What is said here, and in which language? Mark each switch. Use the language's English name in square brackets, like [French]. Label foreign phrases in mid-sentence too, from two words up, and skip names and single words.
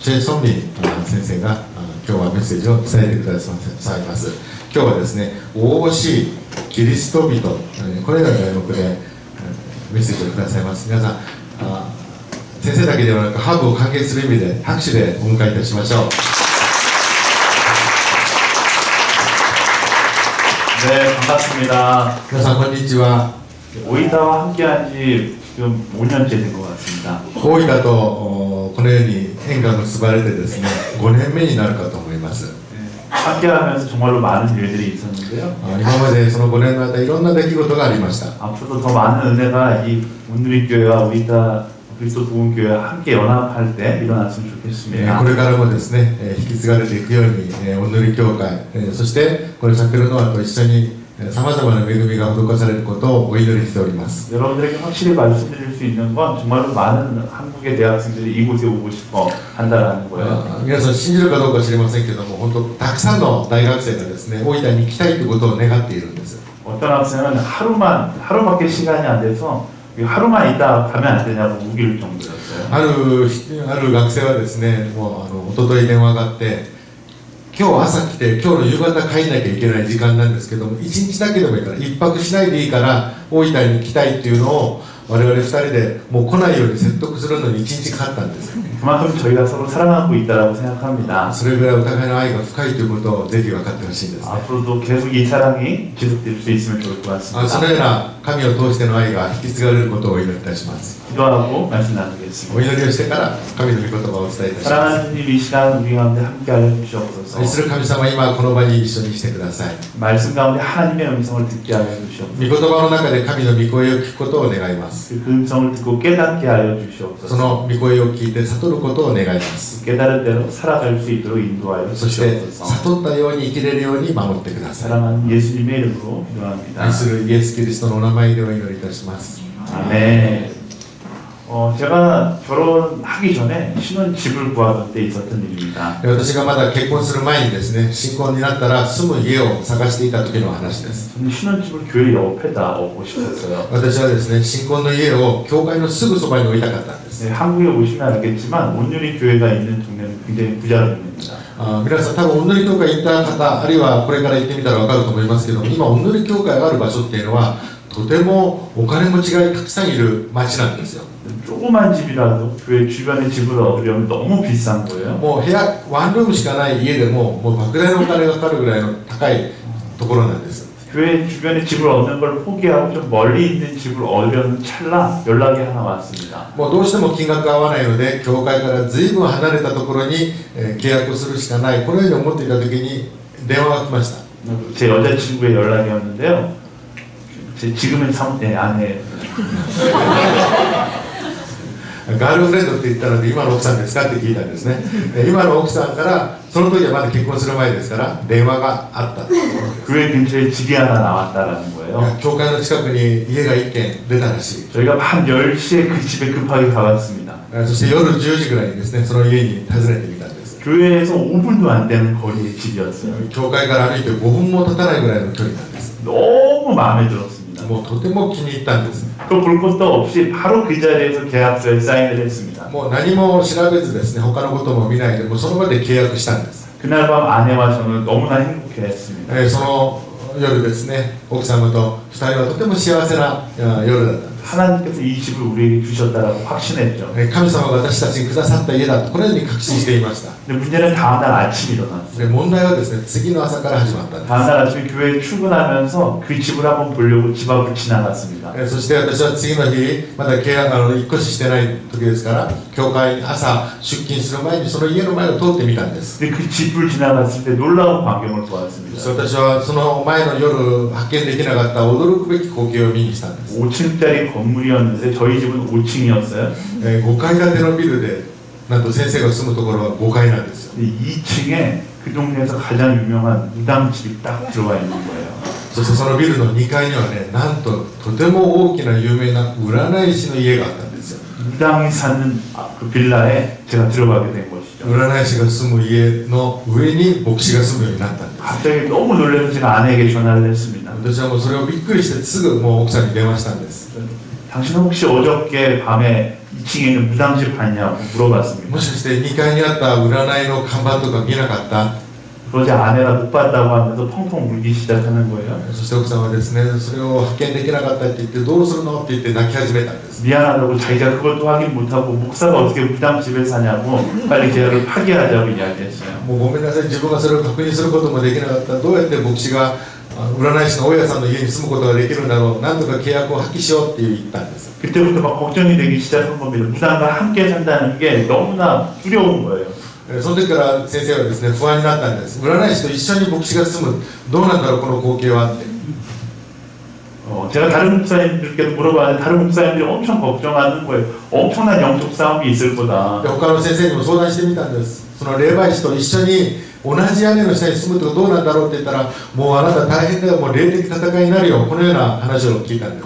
[Japanese] チェ・ソンミン先生が今日はメッセージを伝えてくださいます。今日はですね、応募しキリスト人、これらの題目でメッセージをくださいます。皆さん、先生だけではなくハーブを歓迎する意味で拍手でお迎えいたしましょう。 [Korean] 네, 반갑습니다. [Japanese] 皆さんこんにちは。 [Korean] 오이다와 함께한 지 지금 5년째 된 것 같습니다. [Japanese] 大分とこのように縁が結ばれてですね、5年目になるかと思います。 [Korean] 함께하면서 정말로 많은 일들이 있었는데요. [Japanese] 今までその5年の間いろんな出来事がありました。 [Korean] 앞으로도 더 많은 은혜가 이 온누리교회와 오이다 그리스도 도움교회와 함께 연합할 때 일어났으면 좋겠습니다. [Japanese] これからもですね、引き継がれていくように、お塗り教会、そしてこのチャペルノアと一緒にさまざまな恵みが施されることをお祈りしております。 [Korean] 여러분들에게 확실히 말씀드릴 수 있는 건 정말로 많은 한국의 대학생들이 이곳에 오고 싶어 한다라는 거예요. [Japanese] 皆さん信じるかどうか知りませんけども、本当たくさんの大学生がですね、大分に行きたいということを願っているんです。 [Korean] 어떤 학생은 하루밖에 시간이 안 돼서 하루만 있다 가면 안 되냐고 우길 정도였어요. [Japanese] ある学生はですね、もう一昨日電話があって、 今日朝来て今日の夕方帰んなきゃいけない時間なんですけども、1日だけでもいいから1泊しないでいいから大分に来たいっていうのを我々2人でもう来ないように説得するのに1日かかったんです。 [Korean] 그만큼 저희가 서로 사랑하고 있다라고 생각합니다. [Japanese] それぐらいお互いの愛が深いということをぜひ分かってほしいんですね。 [Korean] 앞으로도 계속 이 사랑이 지속될 수 있으면 좋을 것 [Japanese] その [Korean] 같습니다. [Japanese] ような神を通しての愛が引き継がれることをお祈りいたします。 [Korean] 기도하고 말씀 [Japanese] お [Korean] 나누겠습니다. [Japanese] 祈りをしてから神の御言葉をお伝えいたします。 [Korean] 사랑하는 주님, 이 시간 우리 가운데 함께하여 주시옵소서. [Japanese] 愛する神様、今この場に一緒に来てください。 [Korean] 말씀 가운데 하나님의 음성을 듣게 하여 [Japanese] 御 [Korean] 주시옵소서. [Japanese] 言葉の中で神の御声を聞くことを願います。 [Korean] 그 음성을 듣고 깨닫게 하여 [Japanese] そ [Korean] 주시옵소서. [Japanese] の御声を聞いて悟ることを願います。 [Korean] 깨달은 대로 살아갈 수 있도록 인도하여 [Japanese] そして [Korean] 주시옵소서. [Japanese] 悟ったように生きれるように守ってください。 [Korean] 사랑하는 예수님의 이름으로 기도합니다. [Japanese] 愛するイエス・キリストのお名前でお祈りいたします。 [Korean] 아멘. 제가 결혼하기 전에 신혼집을 구하던 때 있었던 일입니다. [Japanese] 私がまだ結婚する前にですね、新婚になったら住む家を探していた時の話です。 [Korean] 저는 신혼집을 교회 옆에다 얻고 싶었어요. [Japanese] 私はですね、新婚の家を教会のすぐそばに置いたかったんです。 [Korean] 네, 한국에 오시면 알겠지만 온누리 교회가 있는 동네는 굉장히 부자동입니다. [Japanese] 皆さん多分おんぬり教会行った方、あるいはこれから行ってみたら分かると思いますけども、今おんぬり教会がある場所っていうのはとてもお金持ちがたくさんいる町なんですよ。 [Korean] 조그만 집이라도 교회 주변에 집을 얻으려면 너무 비싼 거예요. [Japanese] もう部屋ワンルームしかない家でももう莫大なお金がかかるぐらいの高いところなんです。 [Korean] 교회 주변에 집을 얻는 걸 포기하고 좀 멀리 있는 집을 얻으려는 찰나 연락이 하나 왔습니다. [Japanese] もうどうしても金額が合わないので教会から随分離れたところに契約をするしかない、このように思っていた時に電話が来ました。 [Korean] 제 여자친구의 연락이 왔는데요. 제 지금은 아내예요. [Japanese] ガールフレンドって言ったので今の奥さんですかって聞いたんですね。今の奥さんからその時はまだ結婚する前ですから電話があった。 [Korean] 교회 근처에 집이 하나 나왔다라는 거예요. [Japanese] 教会の近くに家が1軒出たらしい。 [Korean] 저희가 밤 10시에 그 집에 급하게 가봤습니다. [Japanese] そして夜10時ぐらいにですね、その家に訪ねてみたんです。 [Korean] 교회에서 5분도 안 되는 거리의 집이었어요. [Japanese] 教会から歩いて5分も経たないぐらいの距離なんです。 [Korean] 너무 마음에 들었습니다. [Japanese] もうとても気に入ったんです。 [Korean] 또 볼 것도 없이 바로 그 자리에서 계약서에 사인을 했습니다. [Japanese] もう何も調べずですね、他のことも見ないでもうその場で契約したんです。 [Korean] 그날 밤 아내와 저는 너무나 행복해했습니다. [Japanese] その夜ですね、奥様と2人はとても幸せな夜だったんです。 [Korean] 하나님께서 이 집을 우리에게 주셨다라고 확신했죠. [Japanese] 神様が私たちにくださった家だとこのように確信していました。 [Korean] 근데 문제는 다음날 아침 일어났어요. [Japanese] で問題はですね、次の朝から始まったんです。 [Korean] 다음날 아침에 교회에 출근하면서 그 집을 한번 보려고 집 앞을 지나갔습니다. [Japanese] そして私は次の日まだ契約引っ越ししてない時ですから教会に朝出勤する前にその家の前を通ってみたんです。 [Korean] 근데 그 집을 지나갔을 때 놀라운 광경을 보았습니다. [Japanese] 私はその前の夜発見できなかった驚くべき光景を見にしたんです。 [Korean] 5층짜리 건물이었는데 저희 집은 5층이었어요. [Japanese] 5 階建てのビルでなんと先生が住むところは5階なんですよ。 [Korean] 2층에 그 동네에서 가장 유명한 무당집이 딱 들어와 있는 거예요. [Japanese] そしてそのビルの2階にはね、なんととても大きな有名な占い師の家があったんですよ。 [Korean] 무당이 사는 그 빌라에 제가 들어가게 된 것이죠. [Japanese] 占い師が住む家の上に牧師が住むようになったんです。 [Korean] 갑자기 너무 놀라서 제가 아내에게 전화를 했습니다. [Japanese] 私はもうそれをびっくりしてすぐもう奥さんに電話したんです。 [Korean] 당신은 혹시 어저께 밤에 2층에 있는 무당집 봤냐고 물어봤습니다. [Japanese] もしかして2階にあった占いの看板とか見なかった？ [Korean] 그러자 아내가 못 봤다고 하면서 펑펑 울기 시작하는 거예요. [Japanese] そして奥さんはですね、それを発見できなかったって言ってどうするのって言って泣き始めたんです。 [Korean] 미안하다고 자기가 그것도 확인 못하고 목사가 어떻게 무당집에 사냐고 빨리 계약을 파기하자고 이야기했어요. [Japanese] もうごめんなさい、自分がそれを確認することもできなかった。どうやって牧師が占い師の大家さんの家に住むことができるんだろう。なんとか契約を破棄しようって言ったんです。 [Korean] 그때부터 막 걱정이 되기 시작한 겁니다. 무당과 함께 산다는 게 너무나 두려운 거예요. [Japanese] その時から先生はですね、不安になったんです。占い師と一緒に牧師が住む、どうなんだろうこの光景はって。 [Korean] 제가 다른 목사님들께도 물어봤는데 다른 목사님들이 엄청 걱정하는 거예요. 엄청난 영적 싸움이 있을 거다. [Japanese] 他の先生にも相談してみたんです。その霊媒師と一緒に同じ屋根の下に住むとどうなんだろうって言ったら、もうあなた大変だよ、もう霊的戦いになるよ、このような話を聞いたんです。